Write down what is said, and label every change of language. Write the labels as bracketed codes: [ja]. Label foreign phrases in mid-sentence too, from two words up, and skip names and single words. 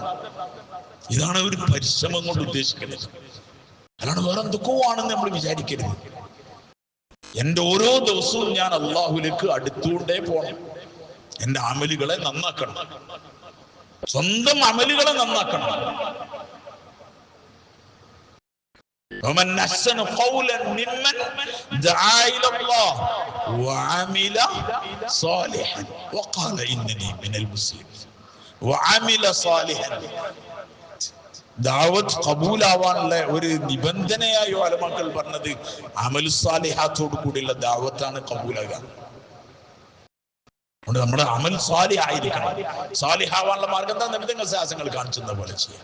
[ml] ഇതാണ് ഒരു പരിശ്രമം കൊണ്ട് ഉദ്ദേശിക്കുന്നത്. അല്ലാണ്ട് വേറെ എന്തൊക്കെയോ ആണെന്ന് നമ്മൾ വിചാരിക്കരുത്. എന്റെ ഓരോ ദിവസവും ഞാൻ അള്ളാഹുവിലേക്ക് അടുത്തുകൊണ്ടേ പോകണം. എന്റെ അമലുകളെ നന്നാക്കണം. സ്വന്തം അമലുകളെ നന്നാക്കണം. [ar] ومن أحسن قولا ممن دعا إلى الله وعمل صالحا وقال إنني من المسلمين وعمل صالحا. [ml] ദാവത്ത് കബൂലാവാനുള്ള ഒരു നിബന്ധനയായി ഉലമാക്കൾ പറഞ്ഞത് [ar] عمل صالحات [ml] കൂടിയുള്ള ദാവത്താണ് കബൂലാകുക. അതുകൊണ്ട് നമ്മുടെ അമൽ സാലിഹായിരിക്കണം. സാലിഹാവാനുള്ള മാർഗം എന്താ? നബി തങ്ങൾ ശാസനങ്ങൾ കാണിച്ചെന്ന പോലെ ചെയ്യാം.